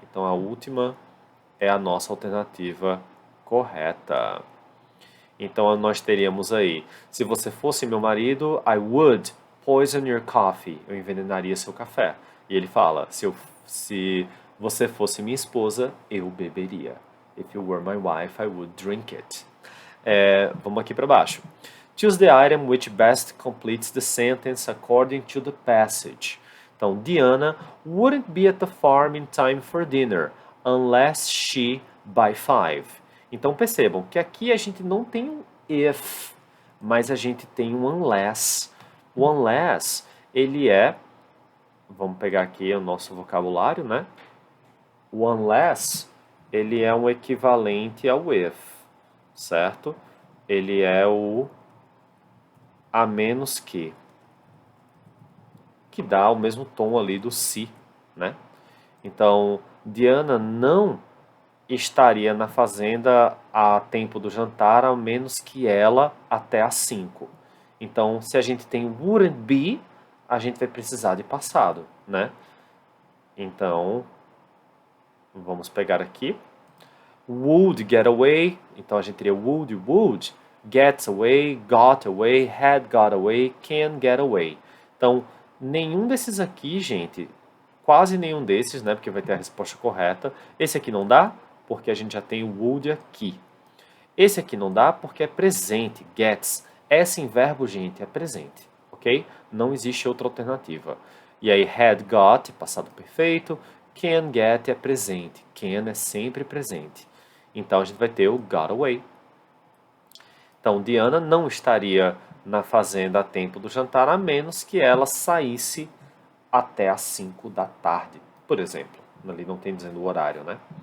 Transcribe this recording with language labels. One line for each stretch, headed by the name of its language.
Portuguese: Então, a última é a nossa alternativa correta. Então, nós teríamos aí, se você fosse meu marido,
English: I would poison your coffee.
Portuguese: Eu envenenaria seu café. E ele fala, se você fosse minha esposa, eu beberia.
English: If you were my wife, I would drink it.
Portuguese: Vamos aqui para baixo.
English: Choose the item which best completes the sentence according to the passage. Então, Diana wouldn't be at the farm in time for dinner unless she by 5.
Portuguese: Então percebam que aqui a gente não tem um if, mas a gente tem um unless. O unless, ele vamos pegar aqui o nosso vocabulário, né? O unless, ele é um equivalente ao if, certo? Ele é o a menos que dá o mesmo tom ali do se, né? Então, Diana não estaria na fazenda a tempo do jantar, a menos que ela até às 5. Então, se a gente tem wouldn't be, a gente vai precisar de passado, né? Então, vamos pegar aqui.
English: Would get away,
Portuguese: então a gente teria
English: would, gets away, got away, had got away, can get away.
Portuguese: Então, nenhum desses aqui, gente, quase nenhum desses, né, porque vai ter a resposta correta. Esse aqui não dá, porque a gente já tem o would aqui. Esse aqui não dá porque é presente, gets. S em verbo, gente, é presente, ok? Não existe outra alternativa. E aí, had got, passado perfeito. Can get é presente. Can é sempre presente. Então, a gente vai ter o got away. Então, Diana não estaria na fazenda a tempo do jantar, a menos que ela saísse até às 5 da tarde, por exemplo. Ali não tem dizendo o horário, né?